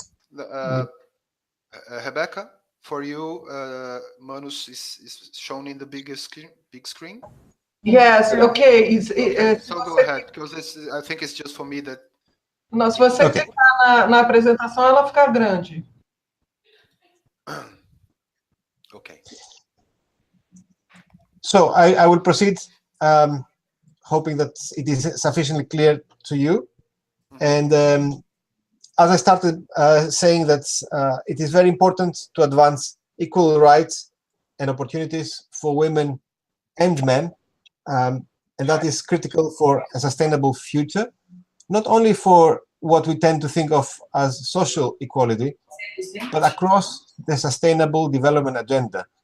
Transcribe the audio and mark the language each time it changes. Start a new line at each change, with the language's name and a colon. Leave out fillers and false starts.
English: Rebecca, for you, Manus is shown in the big screen. Yes, okay. So go ahead, because I think it's just for me that...
Portuguese: Não, se você clicar na apresentação, ela fica grande.
English: Okay. So I will proceed, hoping that it is sufficiently clear to you. And as I started saying that it is very important to advance equal rights and opportunities for women and men, and that is critical for a sustainable future, not only for what we tend to think of as social equality, but across the sustainable development agenda.